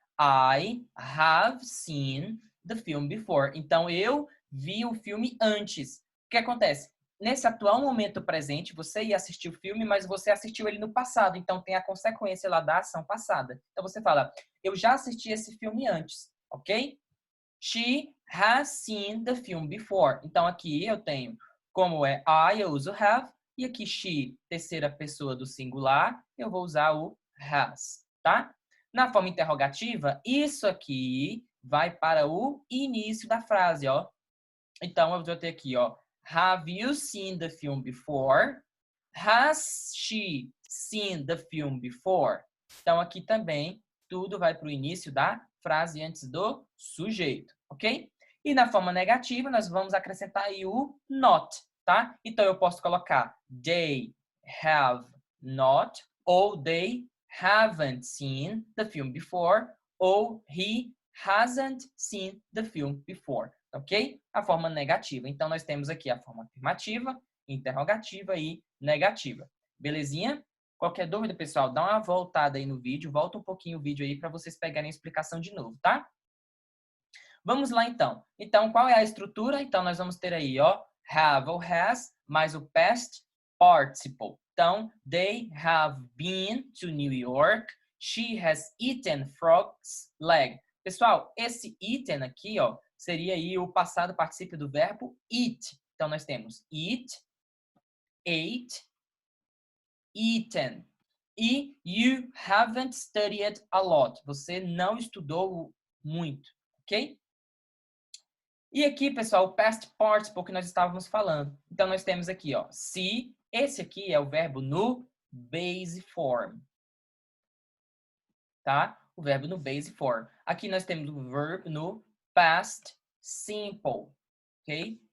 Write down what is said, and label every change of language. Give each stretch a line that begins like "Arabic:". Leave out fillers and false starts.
English: I have seen the film before.
Portuguese: Então eu vi o filme antes. O que acontece? Nesse atual momento presente, você ia assistir o filme, mas você assistiu ele no passado. Então tem a consequência lá da ação passada. Então você fala, eu já assisti esse filme antes, ok?
English: She has seen the film before.
Portuguese: Então aqui eu tenho como é I, eu uso have. E aqui she, terceira pessoa do singular, eu vou usar o has, tá? Na forma interrogativa, isso aqui vai para o início da frase, ó. Então eu vou ter aqui, ó.
English: Have you seen the film before? Has she seen the film before?
Portuguese: Então aqui também tudo vai para o início da frase antes do sujeito, ok? E na forma negativa nós vamos acrescentar aí o not, tá? Então eu posso colocar
English: they have not ou they haven't seen the film before ou he hasn't seen the film before, ok?
Portuguese: A forma negativa. Então nós temos aqui a forma afirmativa, interrogativa e negativa. Belezinha? Qualquer dúvida, pessoal, dá uma voltada aí no vídeo, volta um pouquinho o vídeo aí para vocês pegarem a explicação de novo, tá? Vamos lá, então. Então, qual é a estrutura? Então, nós vamos ter aí, ó, have ou has, mais o past participle.
English: Então, they have been to New York. She has eaten frog's leg.
Portuguese: Pessoal, esse eaten aqui, ó, seria aí o passado particípio do verbo eat. Então, nós temos eat, ate, eaten.
English: E you haven't studied a lot.
Portuguese: Você não estudou muito, ok? E aqui, pessoal, o past participle que nós estávamos falando. Então, nós temos aqui, ó, se. Esse aqui é o verbo no base form. Tá? O verbo no base form. Aqui nós temos o verbo no past simple, ok?